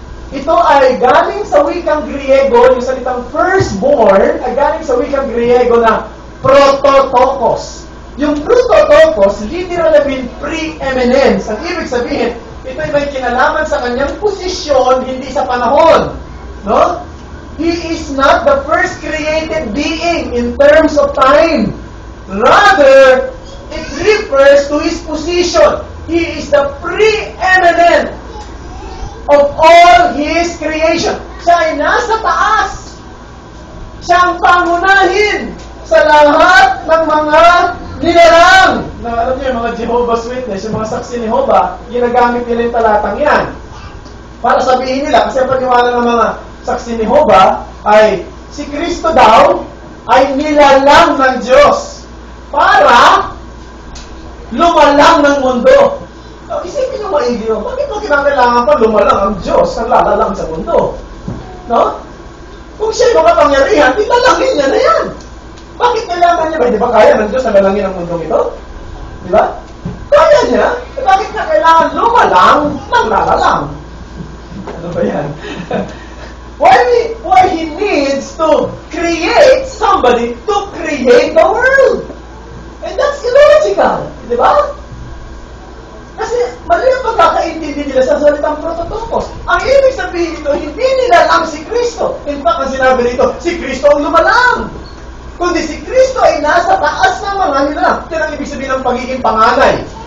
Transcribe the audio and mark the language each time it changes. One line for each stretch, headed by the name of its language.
Filipino: Ito ay galing sa wikang Griego, yung salitang firstborn ay galing sa wikang Griego na prototokos. Yung prototokos,
English: literally mean preeminence.
Filipino: Ang ibig sabihin, ito ay may kinalaman sa kanyang posisyon, hindi sa panahon. No?
English: He is not the first created being in terms of time. Rather, it refers to His position. He is the preeminent of all His creation.
Filipino: Siya ay nasa taas. Siya ang pangunahin sa lahat ng mga nilalang. Na, alam niyo, yung mga Jehovah's Witness, yung mga saksi ni Jehovah, ginagamit nila yung talatang yan. Para sabihin nila, kasi ang paniwala ng mga saksi ni Jehovah ay si Kristo daw ay nilalang ng Diyos para lumalang ng mundo. Isipin nyo maigi yun. Bakit mo kinakailangan pa lumalang ang Diyos ang lalalang sa mundo? No? Kung siya'y makapangyarihan, ilalangin niya na yan. Bakit kailangan niya ba? Di ba kaya ng Diyos na lalangin ang mundong ito? Di ba? Kaya niya. Bakit na kailangan lumalang ng lalalang? Ano ba yan?
English: Why He needs to create somebody to create the world? And that's illogical.
Filipino: Di ba? Kasi mali ang pagkakaintindi nila sa salitang prototokos. Ang ibig sabihin nito, hindi nilalang si Kristo.
English: In fact,
Filipino: ang sinabi nito, si Kristo ang lumalang. Kundi si Kristo ay nasa taas ng mga nilalang. Ito ang ibig sabihin ng pagiging panganay.